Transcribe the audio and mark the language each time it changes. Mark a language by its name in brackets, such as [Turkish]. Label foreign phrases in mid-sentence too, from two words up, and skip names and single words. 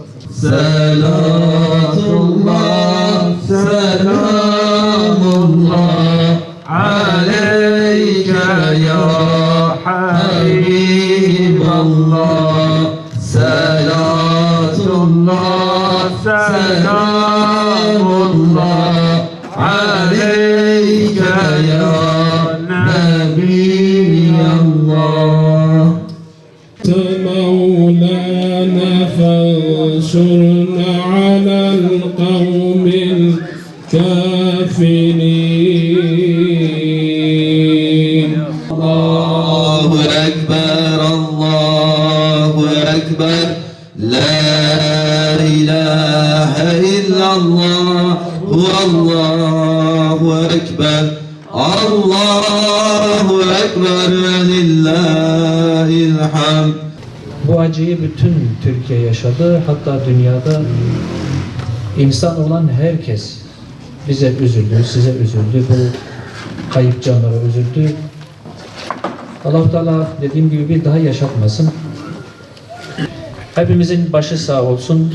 [Arabic] صلاة الله، سلام الله عليك يا حبيب الله. صلاة الله، سلام الله عليك يا نبي الله. مولانا فانصرنا على القوم الكافرين. الله أكبر الله أكبر لا إله إلا الله والله أكبر الله أكبر لله الحمد. [Turkish] Bu acıyı bütün Türkiye yaşadı, hatta dünyada insan olan herkes bize üzüldü, size üzüldü, bu kayıp canlara üzüldü. Allah-u Teala dediğim gibi bir daha yaşatmasın. Hepimizin başı sağ olsun.